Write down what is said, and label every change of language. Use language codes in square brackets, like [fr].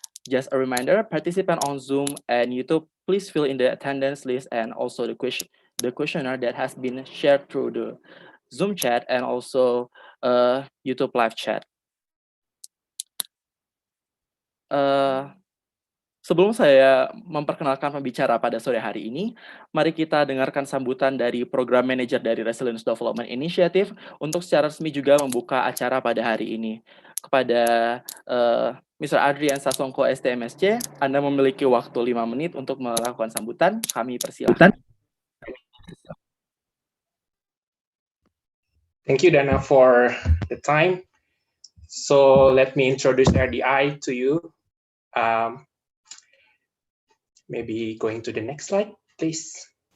[en] Just a reminder, participant on Zoom and YouTube, please fill in the attendance list and also the questionnaire that has been shared through the Zoom chat and also YouTube Live chat. [id] Sebelum saya memperkenalkan pembicara pada sore hari ini, mari kita dengarkan sambutan dari Program Manager dari Resilience Development Initiative untuk secara resmi juga membuka acara pada hari ini. Kepada Mr. Adrian Sasongko STMSC, Anda memiliki waktu 5 menit untuk melakukan sambutan. Kami persilahkan. [en] Thank you, Dana, for the time. So let me introduce RDI to you. Maybe going to the next slide, please.